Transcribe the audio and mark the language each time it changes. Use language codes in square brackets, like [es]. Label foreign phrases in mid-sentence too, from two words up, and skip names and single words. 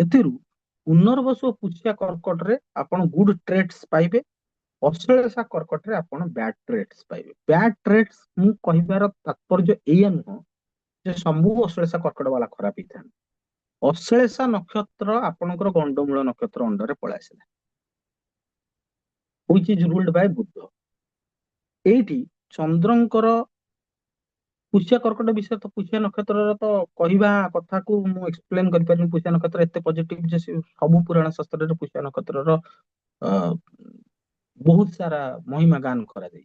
[or] ଏଥିରୁ ପୁନର୍ବସୁ ଓ ପୁଷ୍ୟା କର୍କଟରେ ଆପଣ [en] good trades [or] ପାଇବେ। ଅଶ୍ଳେଷା କର୍କଟରେ ଆପଣ [en] bad trades [or] ପାଇବେ। [en] bad trades [or] ମୁଁ କହିବାର ତାତ୍ପର୍ଯ୍ୟ ଏଇଆ ନୁହଁ ଯେ ସବୁ ଅଶ୍ଳେଷା କର୍କଟ ବାଲା ଖରାପ ହେଇଥାନ୍ତି। ଅଶ୍ଳେଷା ନକ୍ଷତ୍ର ଆପଣଙ୍କର ଗଣ୍ଡମୂଳ ନକ୍ଷତ୍ର ଅଣ୍ଡରେ ପଳେଇ ଆସିଲା, [en] which is ruled by ବୁଧ। [or] ଏଇଠି ଚନ୍ଦ୍ରଙ୍କର ପୁଷ୍ୟା କର୍କଟ ବିଷୟ ତ, ପୁଷ୍ୟା ନକ୍ଷତ୍ରର ତ କହିବା କଥାକୁ ମୁଁ ଏକ୍ସପ୍ଲେନ କରିପାରିବି। ପୁଷ୍ୟା ନକ୍ଷତ୍ର ଏତେ ପଜିଟିଭ ଯେ ସବୁ ପୁରାଣ ଶାସ୍ତ୍ରରେ ପୁଷ୍ୟା ନକ୍ଷତ୍ରର ବହୁତ ସାରା ମହିମା ଗାନ କରାଯାଇଛି।